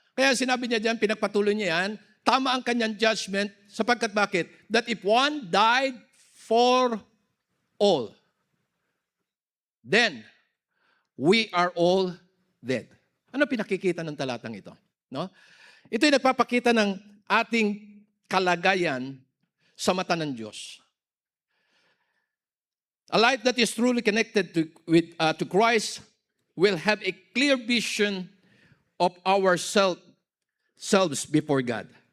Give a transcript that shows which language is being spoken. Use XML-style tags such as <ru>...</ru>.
<tl>Kaya sinabi niya diyan, pinagpatuloy niya yan, tama ang kanyang judgment sapagkat bakit?</tl> <en>That if one died for all, then we are all dead.</en> <tl>Ano pinakikita ng talatang ito? No? Ito ay nagpapakita ng ating kalagayan sa mata ng Diyos.</tl> <en>A life that is truly connected to Christ will have a clear vision of ourselves before God.</en>